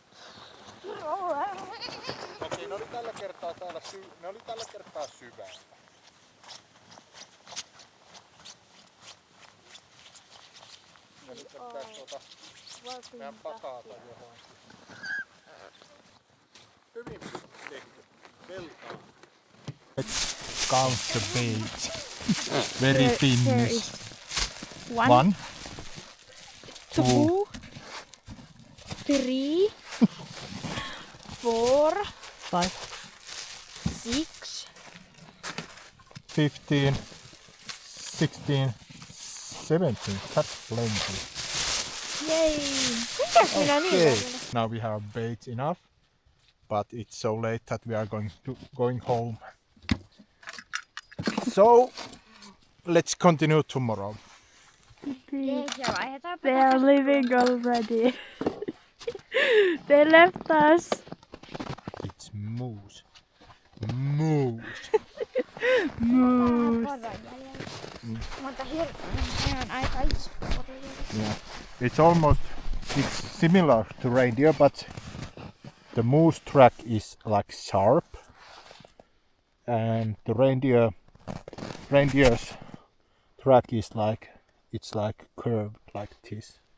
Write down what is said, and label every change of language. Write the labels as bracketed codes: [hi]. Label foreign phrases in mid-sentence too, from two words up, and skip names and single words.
[fi] Okei, ne oli tällä kertaa syvällä. Ja nyt pitäis meidän pakata johonkin. Hyvin tehty. Velkaa. [en] Let's count the baits. Very Finnish. One. 2, 3, 4, 5, 6, 15, 16, 17. That's plenty. yay! [fi] Mitäs minä [en] Okay. [fi] niin? [en] Now we have bait enough, but it's so late that we are going home. So let's continue tomorrow. [fi] Ei se vaihdetaan. [en] they are leaving already. They left us. It's moose. Moose. Moose. [fi] Mutta on aika iso. [en] Yeah. It's similar to reindeer, but the moose track is like sharp, and the reindeer's track is like curved like this.